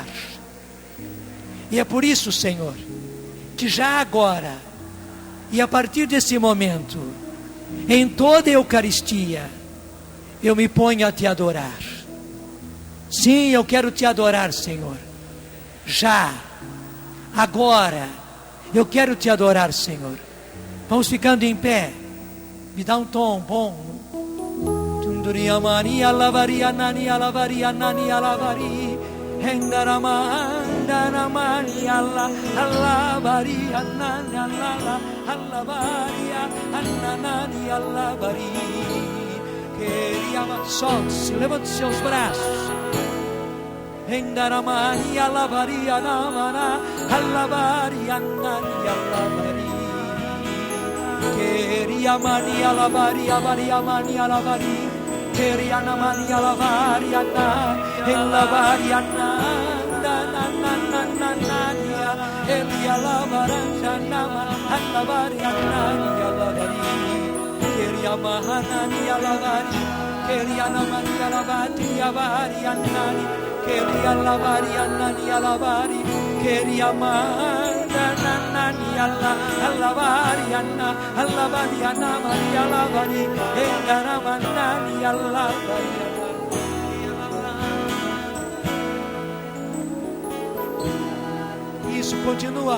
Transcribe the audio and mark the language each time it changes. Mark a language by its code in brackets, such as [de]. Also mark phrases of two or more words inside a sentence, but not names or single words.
[pt] E é por isso, Senhor, que já agora e a partir desse momento, em toda a Eucaristia, eu me ponho a te adorar. Sim, eu quero te adorar, Senhor. Já, agora, eu quero te adorar, Senhor. Vamos ficando em pé. Me dá um tom bom. Tunduria Maria lavaria nani alavaria nani alavari. Hendaramanda Maria alavaria nani alavaria nani alavari. Queria solte-se, levante seus braços. Hendaramani alavaria namana alavaria nani alavari. Queria mani alavaria varia mani alavari. Queria namani alavaria na elavaria nanda nananania elia lavaranja nama alavaria nani alavari. Queria mahanani alavari. Queria namani alavati avaria nani. Queria lavaria nani alavari. Queria manda nani alavaria na alavaria na Maria alavari. Engara nani alavaria. Isso, continua.